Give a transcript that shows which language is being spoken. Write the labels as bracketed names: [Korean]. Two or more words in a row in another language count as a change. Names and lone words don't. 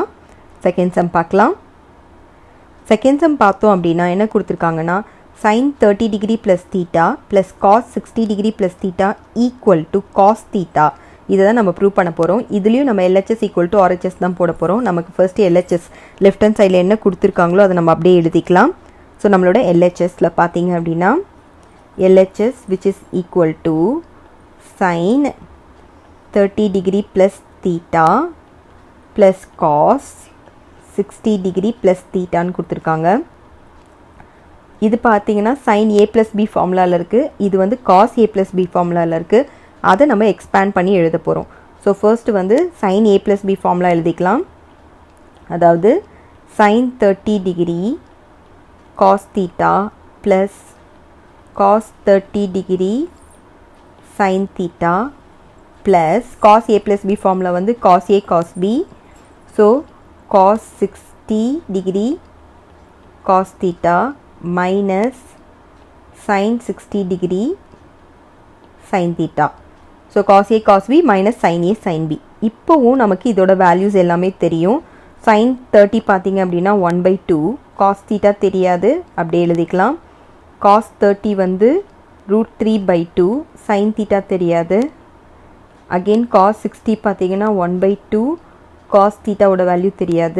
[English] second sum [Tamil] பார்க்கலாம். [English] second sum [Tamil] பார்த்தோம் அப்படின்னா என்ன கொடுத்துருக்காங்கன்னா [English] sin 30 degree plus theta plus cos 60 degree plus theta equal to cos theta. [Tamil] இதை தான் நம்ம ப்ரூவ் பண்ண போகிறோம். இதுலேயும் நம்ம [English] LHS equal to RHS [Tamil] தான் போட போகிறோம். நமக்கு [English] first LHS left hand side [Tamil] என்ன கொடுத்துருக்காங்களோ அதை நம்ம அப்படியே எழுதிக்கலாம். ஸோ நம்மளோட LHSல பார்த்தீங்க அப்படின்னா [English] LHS which is equal to sin 30 degree plus theta [Tamil] plus cos 60 degree plus theta ன்னு கொடுத்துருக்காங்க. இது பார்த்தீங்கன்னா [English] sin a plus b [Tamil] ஃபார்முலாவில் இருக்குது, இது வந்து [English] cos a plus b [Tamil] ஃபார்முலாவில் இருக்குது. அதை நம்ம எக்ஸ்பேண்ட் பண்ணி எழுத போகிறோம். [English] so first வந்து sin a plus b ஃபார்முலா [Tamil] எழுதிக்கலாம். அதாவது [English] sin 30 degree cos theta plus cos 30 degree sin theta plus cos a plus b formula வந்து cos a cos b. so cos 60 degree cos theta minus sin 60 degree sin theta. so cos a cos b minus sin a sin b. [Tamil] இப்போவும் நமக்கு இதோட வேல்யூஸ் எல்லாமே தெரியும். sin 30 பார்த்தீங்க அப்படின்னா [English] 1/2 cos theta [Tamil] தெரியாது, அப்படியே எழுதிக்கலாம். cos 30 வந்து √3/2 [English] sin theta [Tamil] தெரியாது. [English] again cos 60 [Tamil] பார்த்தீங்கன்னா [English] 1/2 cos theta [Tamil] ஓட வேல்யூ தெரியாது.